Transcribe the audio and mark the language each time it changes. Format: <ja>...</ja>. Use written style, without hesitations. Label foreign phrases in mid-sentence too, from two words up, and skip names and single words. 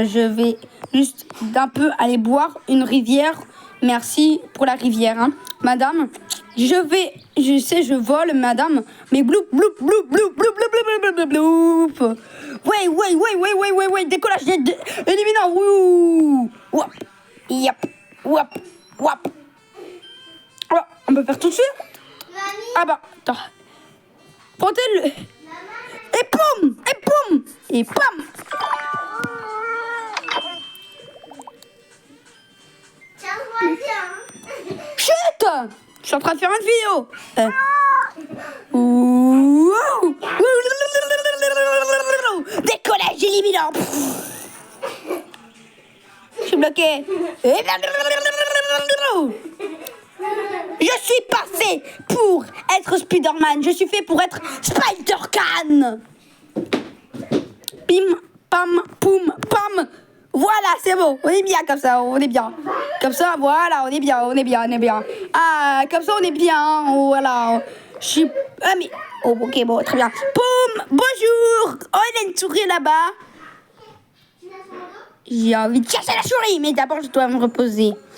<fr>Je vais juste d'un peu aller boire une rivière. Merci pour la rivière, hein. Madame, je vole, madame, mais bloup, bloup, bloup, bloup, bloup, bloup, bloup, bloup, bloup. Ouais, décollage éliminant, wouh, wap, yap, wap, wap. Oh, on peut faire tout de suite? Ah bah, attends. Portez-le. Et poum, et poum, et pam. Chut! Je suis en train de faire une vidéo. Décollage éliminant. Je suis bloqué. Je suis pas fait pour être Spider-Man. Je suis fait pour être Spider-Can. Pim, pam, poum, pam. Voilà, c'est bon. On est bien comme ça. On est bien. Comme ça, voilà, on est bien. On est bien. On est bien. Ah, comme ça, on est bien. Voilà. Je suis... Ah, mais... Oh, ok, bon, très bien. Poum, bonjour. Oh, il y a une souris là-bas. J'ai envie de chercher la souris, mais d'abord, je dois me reposer.</fr>